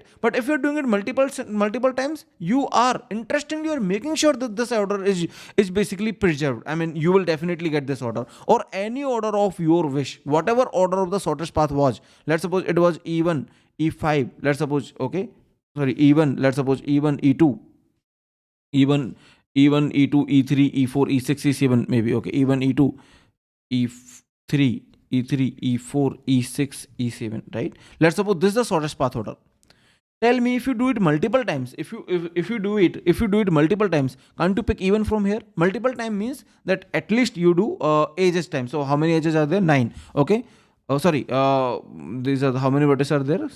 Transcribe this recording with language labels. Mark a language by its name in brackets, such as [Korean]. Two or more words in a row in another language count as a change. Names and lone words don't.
[English] But if you're doing it multiple times, you are interestingly, you're making sure that this order is basically preserved. I mean, you will definitely get this order, or any order of your wish, whatever order of the shortest path was. Let's suppose it was e1 e5, let's suppose, okay, sorry, e1, let's suppose e1 e2, e1 e2 e3 e4 e6 e7 maybe, okay, e1 e2 e3 e3 e4 e6 e7, right? Let's suppose this is the shortest path order. Tell me, if you do it multiple times, if you do it multiple times, can't you pick even from here? Multiple time means that at least you do edges time. So how many edges are there? 9. Okay, sorry, these are how many vertices are there?